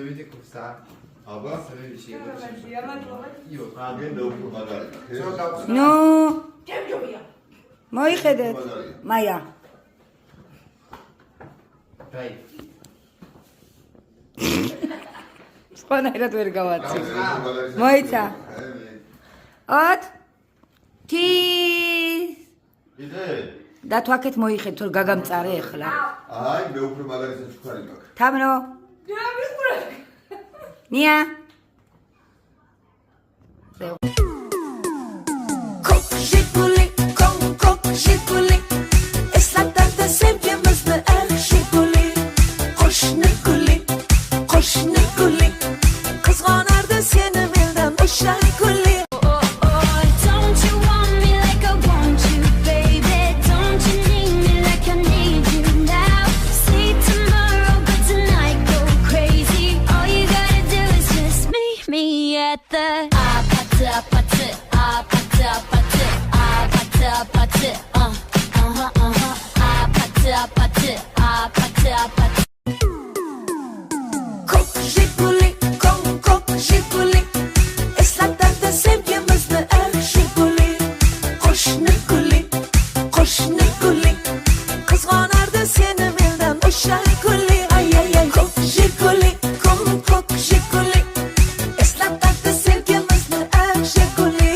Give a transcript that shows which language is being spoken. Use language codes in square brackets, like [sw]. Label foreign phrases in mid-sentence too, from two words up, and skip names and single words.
[ka] ნუ მოიხედეთ მაია სხვანაირად ვერ გავაცი მოიცა 8 10 და თუ აქეთ მოიხედ თუ გაგამწარე ახლა აი მე უფრო მაგარისაც ჩქარი მაქვს თამრო ნია [uz] Jiguli, kok, jiguli. Eslatlarda sevgimizde jiguli. Qo'shni guli. Qizg'onardi seni mendan o'sha guli. [en] Don't you want me like I want you, baby? Don't you need me like I need you now? See tomorrow, but tonight go crazy. All you gotta do is just meet me at the [uz] Kok, jiguli. Eslatlarda sevgimizde jiguli. Qo'shni guli. Qizg'onardi seni mendan o'sha guli. Ay kok, jiguli. Eslatlarda sevgimizde jiguli.